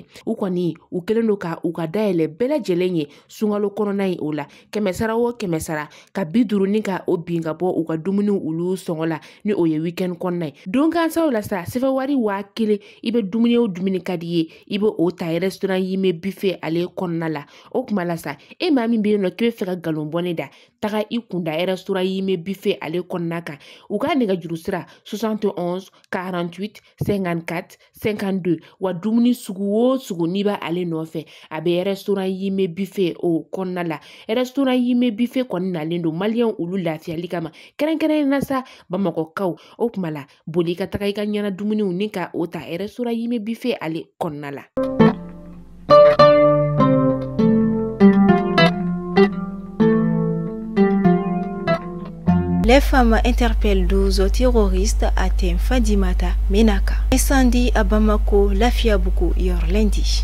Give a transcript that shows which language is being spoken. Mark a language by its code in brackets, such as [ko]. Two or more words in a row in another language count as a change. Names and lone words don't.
[bm] u kɔni u kelen do ka u ka dayɛlɛ bɛɛ lajɛlen ye sunkalo kɔnɔna ye o la 100 o 100 ka 50 ni ka o bin ka bɔ u ka dumuniw olu sɔngɔ la ni o ye weekend kɔnɔna ye don gansaw la sa sɛfɛ wari 1000 i bɛ dumuni o dumuni ka di ye i bɛ o ta restaurant yime buffet ale kɔnɔna la o kuma la sa e maa min bɛ yen nɔ k'i bɛ fɛ ka galon bɔni da taga i kunda restaurant yime buffet ale kɔnɔna kan u ka nɛgɛjuru sira 71 48 54 52 wa dumuni sugu o sugu n'i b'a ale nɔfɛ a bɛ restaurant yime buffet o kɔnɔna la restaurant yime buffet kɔni nalen don maliyɛnw olu lafiyali kama kɛrɛnkɛrɛnnen na sa bamakɔkaw o kuma la boli ka taga i ka ɲɛna dumuniw ni ka o ta restaurant yime buffet ale kɔnɔna la. [fr] Les femmes interpellent 12 terroristes atteints Fadimata, Menaka. Incendie à Bamako, Lafiabougou hier lundi.